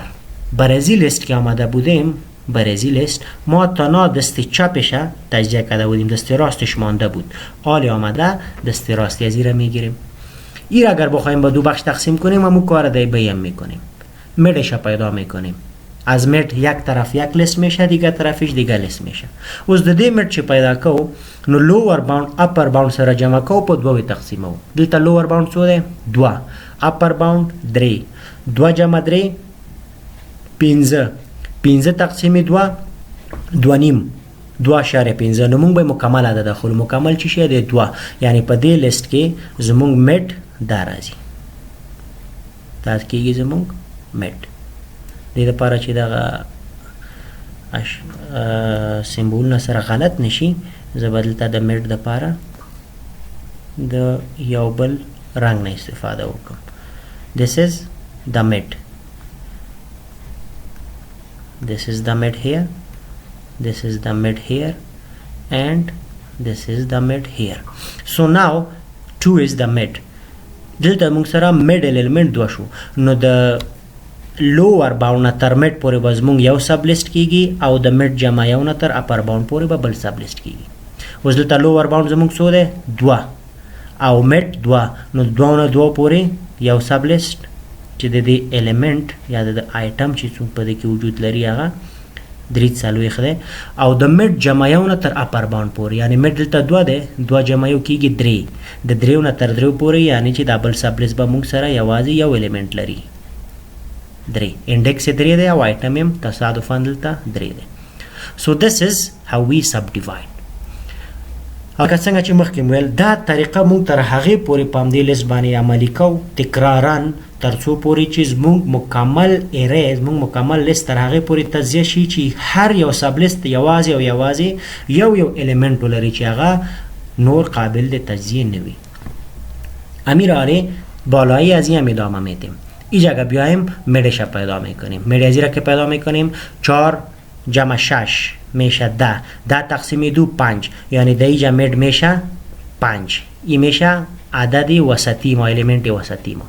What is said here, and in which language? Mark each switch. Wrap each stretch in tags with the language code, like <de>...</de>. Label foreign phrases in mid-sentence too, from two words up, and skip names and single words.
<fa>برای لیست که آمده بودیم، برای لیست ما تنها دست چپش تجزیه کرده بودیم، دست راستش مانده بود. حالی آمده دست راستی از این میگیریم. این اگر بخوایم با دو بخش تقسیم کنیم همون کار دی بیم میکنیم، میدش پیدا میکنیم. از مید یک طرف یک لیست میشه، دیگه طرفش دیگه لیست میشه.</fa> <ps>اوس د دې مید چې پیدا کو نو</ps> <en>lower bound upper bound</en> <ps>سره جمع کو په دوه تقسیمو. دلته</ps> <en>lower bound</en> <ps>څو دی؟ 2،</ps> <en>upper bound</en> <ps>3، 2 جمع 3 15 تقسیم 2 2 نیم 2.5. نو موږ به مکمل عدد داخل مکمل چی شه دی 2، یعنی په دې لیست کې زموږ مید دا راځي، دا کېږي زموږ مید. دې لپاره چې دا سمبولونه سره غلط نشي زه به دلته د مید دپاره د یو بل رنګ نه استفاده وکړم.</ps> <en>this is the mid, this is the mid here, this is the mid here, and this is the mid here. So now 2 is the mid.</en> <ps>دلته موږ سره</ps> <en>mid element</en> <ps>دو شو، نو د</ps> <en>lower bound</en> <ps>نه تر مید پورې به زموږ یو</ps> <en>sub list</en> <ps>کیږي او د مید جمع یو نه تر</ps> <en>upper bound</en> <ps>پورې به بل</ps> <en>sub list</en> <ps>کیږي. اوس دلته</ps> <en>lower bound</en> <ps>زموږ څو دی؟ 2 او مید 2، نو 2 نه 2 پورې یو</ps> <en>sub list</en> <ps>چې د دې الیمنٹ یا د آیټم چې څوک په دې کې وجود لري هغه 3 دی، او د مید جمع یو نه تر</ps> <en>upper bound</en> <ps>پورې، یعنی مید دلته 2 دی، 2 جمع یو کیږي 3، د 3 نه تر 3 پورې، یعنی چې دا بل</ps> <en>sub list</en> <ps>به موږ سره یوازې یو الیمنٹ لري 3. انډیکس 3 دی او آیټم هم تصادفاً دلته 3 دی. So this is how we subdivide. اګه څنګه چې مخکې ویل دا طریقه مونږ تر هغه پورې پام دی لیست باندې عملی کوو تکرارن تر څو پورې چې مونږ مکمل اری مونږ مکمل لیست تر هغه پورې تجزیه شي چې هر یو</ps> <en>sub list</en> <ps>یوازې او یوازې یو الیمنت ولري چې هغه نور قابل د تجزیه نه وي.</ps> <fa>امیر آره بالایی از این ادامه میدیم. اینجا بیایم میدش پیدا میکنیم. میدی را که پیدا میکنیم 4 جمع 6 میشه 10 تقسیم 2 5 یعنی در اینجا مید میشه 5. این میشه عدد وسطی ما، الیمنت وسطی ما.</fa>